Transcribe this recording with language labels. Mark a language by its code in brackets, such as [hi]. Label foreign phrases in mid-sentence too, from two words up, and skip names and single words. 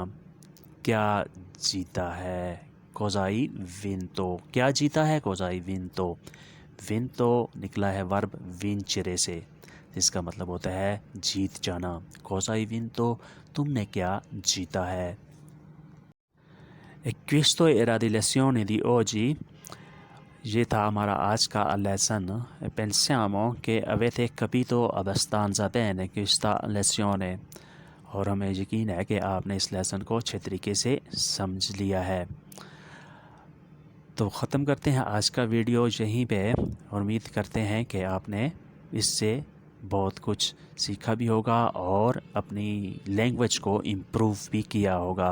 [ur] کیا جیتا ہے [it] cosa hai vinto, [ur] کیا جیتا ہے [it] cosa hai vinto, [ur] وینتو نکلا ہے ورب وینچرے سے، جس کا مطلب ہوتا ہے جیت جانا۔ [it] cosa hai vinto, [ur] تم نے کیا جیتا ہے۔ [it] Questo era di lezione di oggi، [ur] یہ تھا ہمارا آج کا لیسن۔ [it] pensiamo che avete capito abbastanza bene questa lezione، [ur] اور ہمیں یقین ہے کہ آپ نے اس لیسن کو اچھے طریقے سے سمجھ لیا ہے۔ تو ختم کرتے ہیں آج کا ویڈیو یہیں پہ، اور امید کرتے ہیں کہ آپ نے اس سے بہت کچھ سیکھا بھی ہوگا اور اپنی لینگویج کو امپروو بھی کیا ہوگا۔